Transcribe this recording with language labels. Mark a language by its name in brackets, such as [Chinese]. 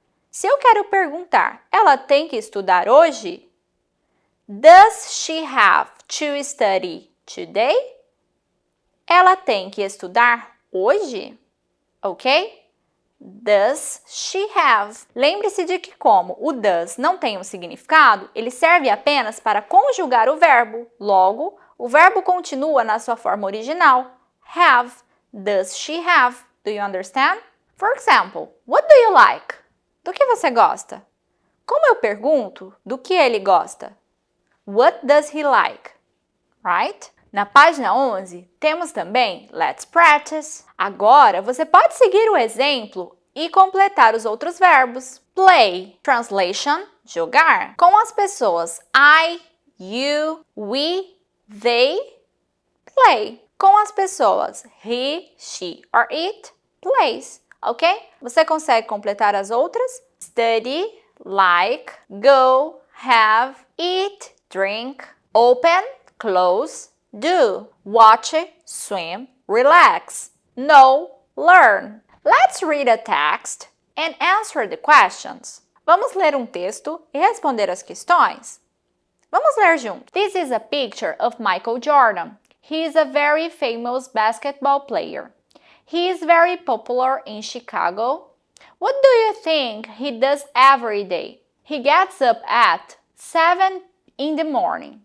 [Portuguese] Se eu quero perguntar, ela tem que estudar hoje? [English] Does she have to study today? [Portuguese] Ela tem que estudar hoje? Ok? [English] Does she have? [Portuguese] Lembre-se de que como o does não tem um significado, ele serve apenas para conjugar o verbo. Logo, o verbo continua na sua forma original. Have. [English] Does she have? Do you understand? For example, what do you like? [Portuguese] Do que você gosta? Como eu pergunto, do que ele gosta? [English] What does he like? Right? [Portuguese] Na página 11, temos também [English] Let's Practice. [Portuguese] Agora, você pode seguir o exemplo e completar os outros verbos. Play, translation, jogar, com as pessoas I, you, we, they, play. Com as pessoas he, she or it, plays. ok? Você consegue completar as outras? [English] Study, like, go, have, eat, drink, open, close, do, watch, swim, relax, know, learn. Let's read a text and answer the questions. [Portuguese] Vamos ler um texto e responder as questões? Vamos ler juntos. [English] This is a picture of Michael Jordan. He is a very famous basketball player. He is very popular in Chicago. What do you think he does every day? He gets up at 7 in the morning.